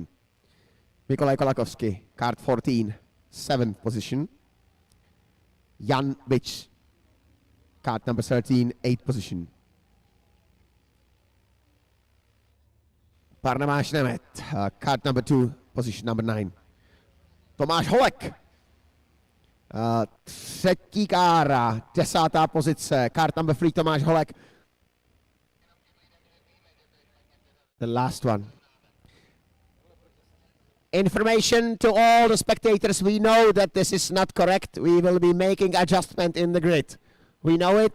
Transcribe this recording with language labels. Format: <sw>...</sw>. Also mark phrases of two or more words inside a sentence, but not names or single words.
<en>Mikolaj Kolakowski, kart 14, 7th position. Jan Bič, kart number 13, 8th position. Barnamáš Nemet, kart number 2, position number 9.</en> <cs>Tomáš Holek, třetí kára, 10.</cs> <en>pozice, kart number 3, Tomáš Holek. The last one. Information to all the spectators, we know that this is not correct. We will be making adjustment in the grid. We know it.</en>